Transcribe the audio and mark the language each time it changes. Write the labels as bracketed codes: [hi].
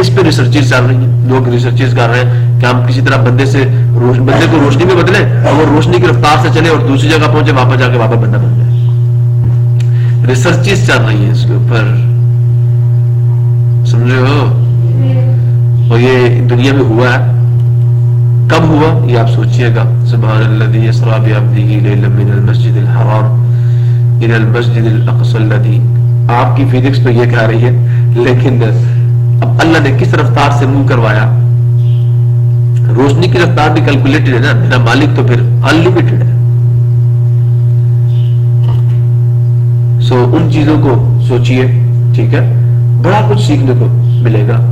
[ur] اس پہ ریسرچز چل رہی ہیں, لوگ ریسرچز کر رہے ہیں کہ ہم کسی طرح بندے کو روشنی میں بدلیں اور وہ روشنی کی رفتار سے چلے اور دوسری جگہ پہنچے, واپس جا کے واپس بندہ بن جائے. ریسرچز چل رہی ہیں اس کے اوپر, سمجھ رہے ہو؟ اور یہ دنیا میں ہوا ہے. کب ہوا یہ آپ سوچئے گا. [ar] سبحان الذی اسری بعبدہ لیلا من المسجد الحرام الى المسجد الاقصى الذی. [ur] آپ کی فزکس تو یہ کہہ رہی ہے, لیکن اب اللہ نے کس رفتار سے منہ کروایا؟ روشنی کی رفتار بھی کیلکولیٹڈ ہے نا, میرا مالک تو پھر انلمیٹڈ ہے. سو ان چیزوں کو سوچئے, ٹھیک ہے, بڑا کچھ سیکھنے کو ملے گا.